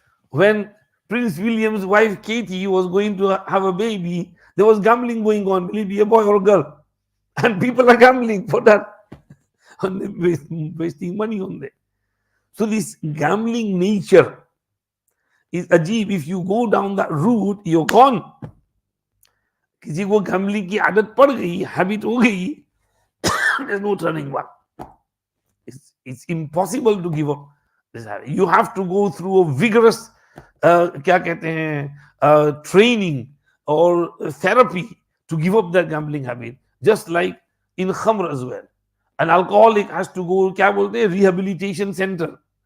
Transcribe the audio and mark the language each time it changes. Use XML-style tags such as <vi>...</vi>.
<en>When Prince William's wife Katie was going to have a baby, there was gambling going on. Will it be a boy or a girl? And people are gambling for that. And they're wasting money on that. So this gambling nature is ajeeb. If you go down that route, you're gone.</en> <hi>किसी को gambling की आदत पड़ गई, habit हो गई,</hi> <en>there's no turning back. It's impossible to give up this habit. You have to go through a vigorous</en> <hi>क्या कहते हैं</hi> <en>training or therapy to give up that gambling habit. Just like in khamr as well. An alcoholic has to go,</en> <hi>क्या बोलते हैं,</hi> <en>rehabilitation center.</en>